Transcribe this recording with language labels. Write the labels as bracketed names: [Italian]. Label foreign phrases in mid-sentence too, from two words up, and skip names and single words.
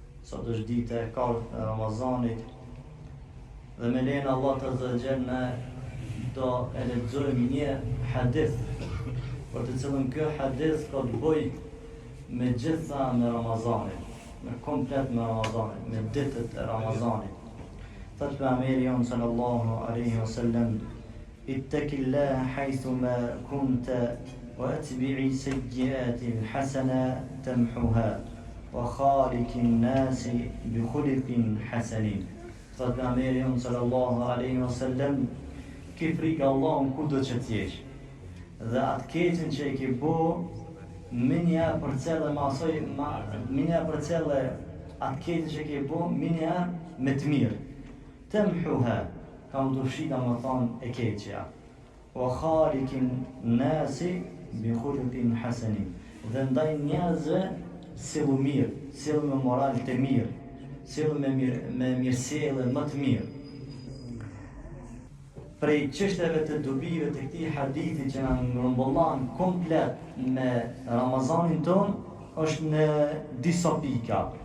[Albanian] sot është dita e 4 e Ramazanit, dhe me lejen e Allahut [Arabic] عز وجل [Albanian] do e lexojmë një hadith, për të cilën ky hadith ka të bëjë me gjitha me Ramazanin, me komplet me Ramazanin, me ditët e Ramazanit. Thot pejgamberi jon [Arabic] صلى الله عليه وسلم: اتق الله حيثما كنت وأتبع السيئة الحسنة تمحها وخالق الناس بخلق حسن. [Albanian] Thot pejgamberi jon [Arabic] صلى الله عليه وسلم: [Albanian] ke frikë Allahun kudo që t'jesh, dhe atë keqen që e ke bo, minja përcelle ma asoj, minja përcelle atë keqen që ke bo, minja me të mirë. Temhuha, ka më të fshida më thonë e keqja. [Arabic] وخالق الناس بخلق حسن. [Albanian] Dhe ndaj njerëzve sillu mirë, sillu me moral të mirë, sillu me mirësjellje më të mirë. Prej çështjeve të dobive të këtij hadithi që na ngrumbullan komplet me Ramazanin ton, është në disa pika.